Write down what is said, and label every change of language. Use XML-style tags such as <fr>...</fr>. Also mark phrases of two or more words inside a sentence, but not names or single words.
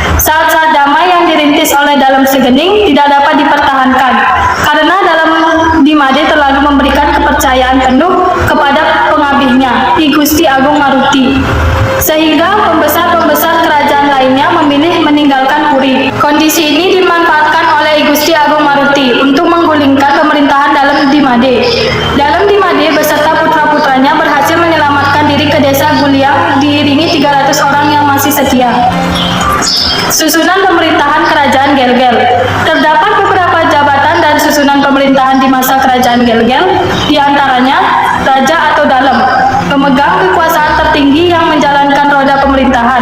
<id>Saat-saat damai oleh Dalem Segening tidak dapat dipertahankan karena Dalem Dimade terlalu memberikan kepercayaan penuh kepada pengabihnya, Ki Gusti Agung Maruti, sehingga pembesar-pembesar kerajaan lainnya memilih meninggalkan Puri. Kondisi ini dimanfaatkan oleh I Gusti Agung Maruti untuk menggulingkan pemerintahan Dalem Dimade. Dalem Dimade beserta putra-putranya berhasil menyelamatkan diri ke desa Guliang diiringi 300 orang yang masih setia. Susunan pemerintahan Kerajaan Gelgel. Terdapat beberapa jabatan dan susunan pemerintahan di masa Kerajaan Gelgel, di antaranya Raja atau Dalem, pemegang kekuasaan tertinggi yang menjalankan roda pemerintahan.</id>